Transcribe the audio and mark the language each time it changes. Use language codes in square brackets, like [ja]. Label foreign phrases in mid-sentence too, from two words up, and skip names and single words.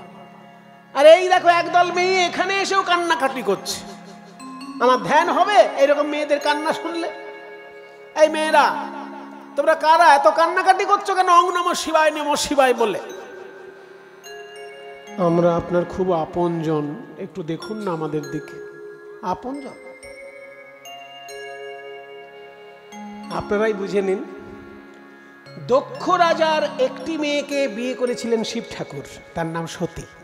[bn] আর এই দেখো একদল মেয়ে এখানে এসেও কান্নাকাটি করছে। আমার ধ্যান হবে এরকম মেয়েদের কান্না শুনলে? এই মেয়েরা, তোমরা কারা এত কান্নাকাটি করছো কেন? [sa] ওং নমঃ শিবায়, নমঃ শিবায় বলে। [bn] আমরা আপনার খুব আপনজন, একটু দেখুন না আমাদের দিকে। আপনজন আপনারাই বুঝে নিন। দক্ষ রাজার একটি মেয়েকে বিয়ে করেছিলেন শিব ঠাকুর, তার নাম সতী।